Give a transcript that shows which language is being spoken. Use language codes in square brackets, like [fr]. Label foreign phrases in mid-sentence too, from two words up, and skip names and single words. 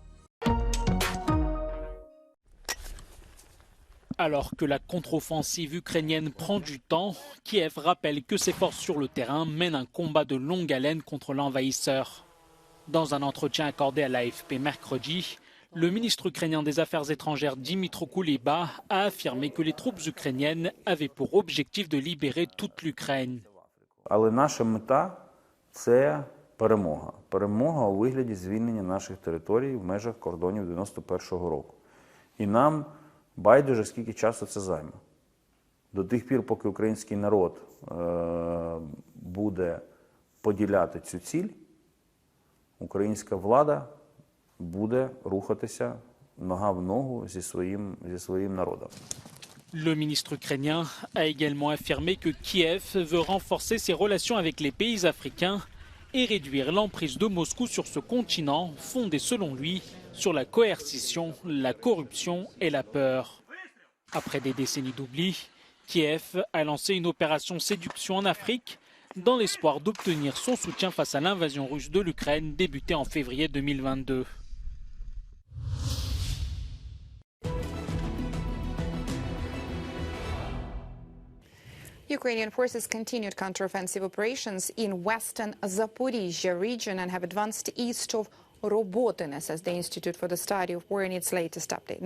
[fr] Alors que la contre-offensive ukrainienne prend du temps, Kiev rappelle que ses forces sur le terrain mènent un combat de longue haleine contre l'envahisseur. Dans un entretien accordé à l'AFP mercredi, le ministre ukrainien des Affaires étrangères Dmytro Kuleba a affirmé que les troupes ukrainiennes avaient pour objectif de libérer toute l'Ukraine. [uk] Але наша мета – це перемога. Перемога у вигляді звільнення наших територій в межах кордонів 91-го року. І нам байдуже, скільки часу це займе. До тих пір, поки український народ буде поділяти цю ціль, українська влада буде рухатися нога в ногу зі своїм народом. [fr] Le ministre ukrainien a également affirmé que Kiev veut renforcer ses relations avec les pays africains et réduire l'emprise de Moscou sur ce continent fondé selon lui sur la coercition, la corruption et la peur. Après des décennies d'oubli, Kiev a lancé une opération séduction en Afrique dans l'espoir d'obtenir son soutien face à l'invasion russe de l'Ukraine débutée en février 2022. [en] Ukrainian forces continued counteroffensive operations in western Zaporizhzhia region and have advanced east of Robotyne, says the Institute for the Study of War in its latest update.